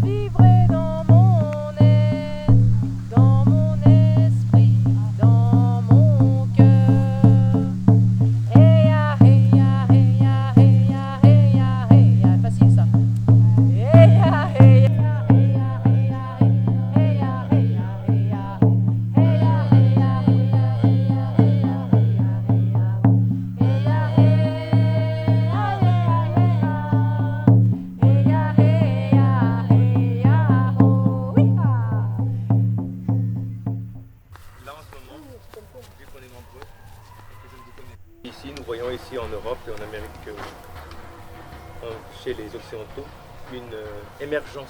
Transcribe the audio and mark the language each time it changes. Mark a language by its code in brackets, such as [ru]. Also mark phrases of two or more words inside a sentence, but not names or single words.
[fr] vibrer dans mon être, dans mon esprit, dans mon cœur. Hey ya, hey ya, hey ya, hey ya, hey ya, hey ya, facile ça. Hey ya, hey ya, hey ya, hey ya, hey ya, hey ya, hey ya, hey ya, hey ya, hey ya, hey ya, hey ya, hey ya, hey ya, hey ya. Là en ce moment, vu qu'on est nombreux et que je ne vous connais pas. Ici, nous voyons ici en Europe et en Amérique, chez les Occidentaux, une émergence.